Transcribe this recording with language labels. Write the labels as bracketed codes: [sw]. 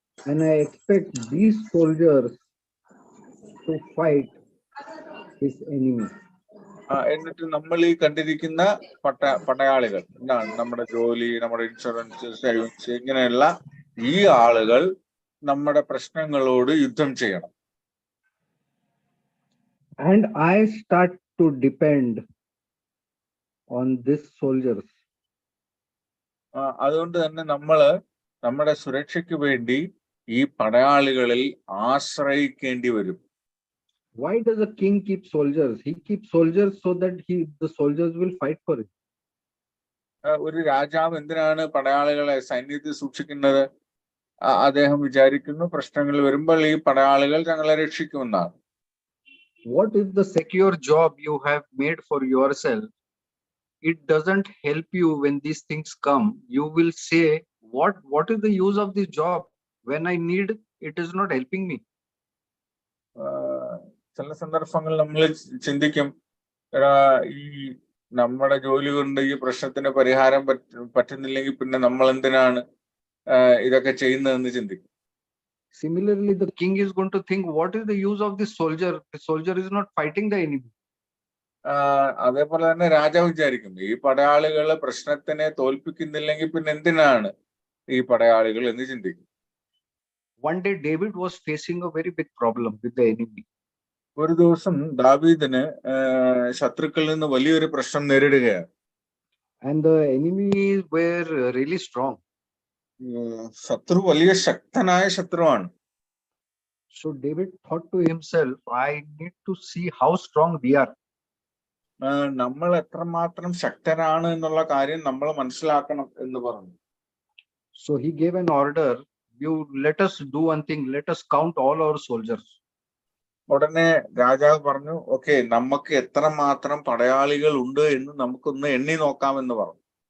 [en] And I expect these soldiers to fight his enemy. [ml] എന്നിട്ട് നമ്മൾ ഈ കണ്ടിരിക്കുന്ന പടയാളികൾ എന്താണ്, നമ്മുടെ ജോലി, നമ്മുടെ ഇൻഷുറൻസ്, സേവിങ്സ്, ഇങ്ങനെയുള്ള ഈ ആളുകൾ നമ്മുടെ പ്രശ്നങ്ങളോട് യുദ്ധം ചെയ്യണം. [en] And I start to depend on these soldiers. [ml] അതുകൊണ്ട് തന്നെ നമ്മള് നമ്മുടെ സുരക്ഷയ്ക്ക് വേണ്ടി ഈ പടയാളികളിൽ ആശ്രയിക്കേണ്ടി വരും. [en] Why does a king keep soldiers? He keeps soldiers so that the soldiers will fight for it. [ml] ഒരു രാജാവ് എന്തിനാണ് പടയാളികളെ സൈന്യത്തിൽ സൂക്ഷിക്കുന്നത്? അദ്ദേഹം വിചാരിക്കുന്നു പ്രശ്നങ്ങൾ വരുമ്പോൾ ഈ പടയാളികൾ ഞങ്ങളെ രക്ഷിക്കുമെന്നാണ്. [en] What is the secure job you have made for yourself? It doesn't help you when these things come. You will say, what is the use of this job? When I need, it is not helping me. [ml] ചില സന്ദർഭങ്ങളിൽ നമ്മൾ ചിന്തിക്കും, ഈ നമ്മുടെ ജോലി കൊണ്ട് ഈ പ്രശ്നത്തിന് പരിഹാരം പറ്റുന്നില്ലെങ്കിൽ പിന്നെ നമ്മൾ എന്തിനാണ് ഇതൊക്കെ ചെയ്യുന്നതെന്ന് ചിന്തിക്കും. [en] Similarly, the king is going to think, what is the use of this soldier? The soldier is not fighting the enemy. [ml] അതേപോലെ തന്നെ രാജാവ് വിചാരിക്കും, ഈ പടയാളികള് പ്രശ്നത്തിനെ തോൽപ്പിക്കുന്നില്ലെങ്കിൽ പിന്നെ എന്തിനാണ് ഈ പടയാളികൾ എന്ന് ചിന്തിക്കും. [en] One day David was facing a very big problem with the enemy. [ml] ഒരു ദിവസം ദാവീദിന് ശത്രുക്കളിൽ നിന്ന് വലിയൊരു പ്രശ്നം നേരിടുകയാണ്. [en] And the enemies were really strong. [ml] ശത്രു വലിയ ശക്തനായ ശത്രുവാണ്. [en] So David thought to himself, I need to see how strong we are. [ml] നമ്മൾ എത്രമാത്രം ശക്തരാണ് എന്നുള്ള കാര്യം നമ്മൾ മനസ്സിലാക്കണം എന്ന് പറഞ്ഞു. [en] So he gave an order, let us do one thing, let us count all our soldiers. [ml] ഉടനെ രാജാവ് പറഞ്ഞു, ഓക്കെ, നമുക്ക് എത്രമാത്രം പടയാളികൾ ഉണ്ട് എന്ന് നമുക്കൊന്ന് എണ്ണി നോക്കാമെന്ന് പറഞ്ഞു.